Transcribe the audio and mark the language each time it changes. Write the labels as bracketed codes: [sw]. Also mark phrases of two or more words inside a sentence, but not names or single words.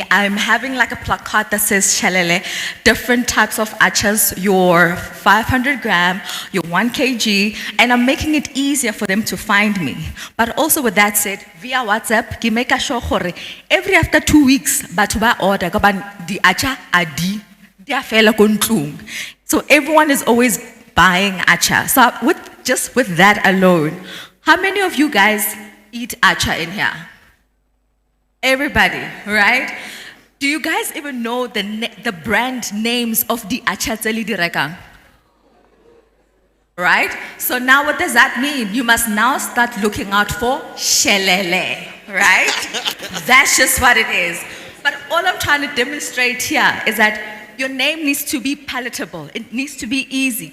[en] I'm having like a placard that says Shalele, different types of achas, your 500 gram, your 1 kg, and I'm making it easier for them to find me. But also with that said, via WhatsApp, ki make sure every after 2 weeks, [st] batu ba [en] order, the acha adi, [st] dia fela kontlung. [en] So everyone is always buying acha. So just with that alone, how many of you guys eat acha in here? Everybody, right? Do you guys even know the brand names of the acha [st] tseli di rekang? [en] Right? So now what does that mean? You must now start looking out for Shelele, right? That's just what it is. But all I'm trying to demonstrate here is that your name needs to be palatable. It needs to be easy.